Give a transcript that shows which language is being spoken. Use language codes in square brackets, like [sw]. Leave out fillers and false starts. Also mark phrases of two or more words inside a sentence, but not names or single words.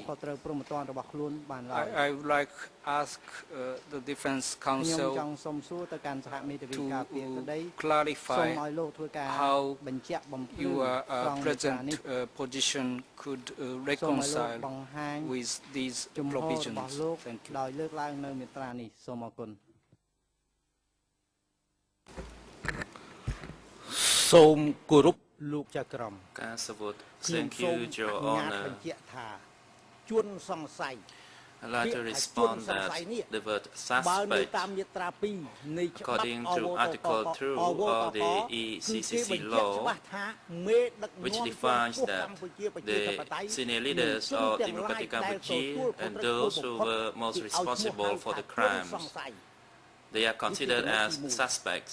[en] I would like to ask the Defense Counsel to clarify how your present position could reconcile with these provisions. Thank you. [km] សូមគោរពលោកចៅក្រម [en] Thank you, Your Honor. I'd like to respond that the word suspect, according to Article 2 of the ECCC law, which defines that the senior leaders of Democratic Cambodia and those who were most responsible for the crimes, they are considered as suspects.